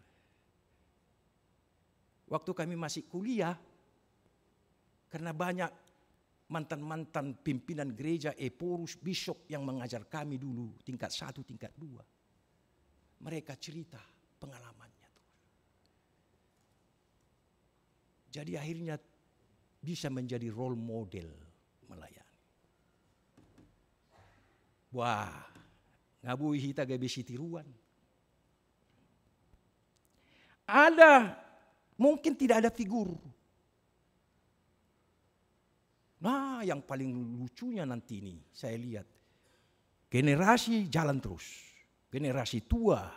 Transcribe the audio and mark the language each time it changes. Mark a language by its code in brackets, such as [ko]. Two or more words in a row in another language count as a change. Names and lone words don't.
[id] Waktu kami masih kuliah, karena banyak mantan-mantan pimpinan gereja, eporus, bishop yang mengajar kami dulu tingkat 1, tingkat 2. Mereka cerita pengalamannya. Jadi akhirnya bisa menjadi [en] role model [id] melayani. Wah, [bts] ngabui hita gabe sitiruan. [id] Ada, mungkin tidak ada figur. Nah, yang paling lucunya nanti ini saya lihat. Generasi jalan terus. Generasi tua.